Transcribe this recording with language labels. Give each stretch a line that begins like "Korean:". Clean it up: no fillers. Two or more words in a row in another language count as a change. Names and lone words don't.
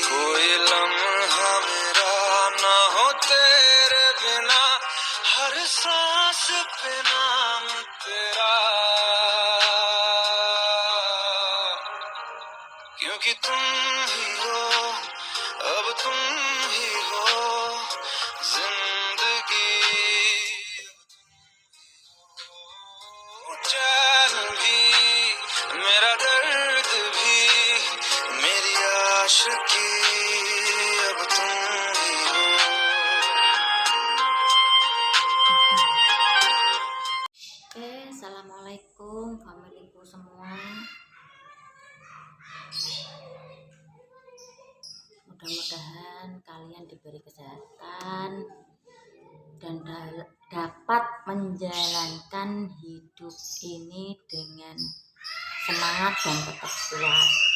Hindi: कोई लम्हा मेरा ना हो तेरे बिना, हर सांस पे नाम तेरा, क्योंकि तुम ही हो, अब तुम ही हो जिंदगी। चैन भी मेरा, दर्द भी मेरी आशिकी, अब तुम ही हो।
Indonesian: Assalamualaikum familiku semua. Mudah-mudahan kalian diberi kesehatan dan dapat menjalankan hidup ini dengan semangat dan tetap kuat.